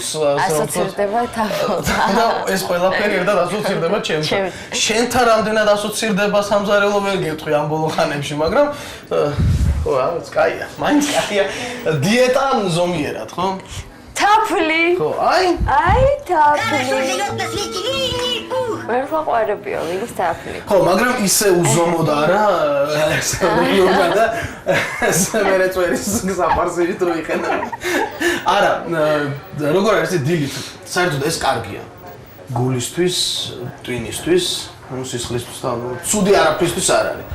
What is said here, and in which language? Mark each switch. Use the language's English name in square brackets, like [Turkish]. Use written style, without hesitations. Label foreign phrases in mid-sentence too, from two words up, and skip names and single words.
[Georgian] ასოცირდება თაფლთან. და ეს ყველაფერი ერთად ასოცირდება ჩემთან. შენთან რამდენად ასოცირდება სამზარეულო ვერ გეტყვი ამ ბოლო ხანებში, მაგრამ ხო, რაღაც კაია, მაინც კაია. დიეტა ზომიერად, ხო? თაფლი. ხო, აი თაფლი. [Russian] Хорошо живет на свете Винни-Пух. [Georgian] ვერ ვაყვარებიო ვინის თაფლი. ხო, მაგრამ ისე უზომოდ არა, ესე და ესე მე რეწვერის საფარსით რო იყენა. არა, როგორ არის ეს დილით? საერთოდ ეს კარგია. გულისთვის, ტვინისთვის, ანუ სისხლისთვის და ცუდი არაფრისთვის არ არის.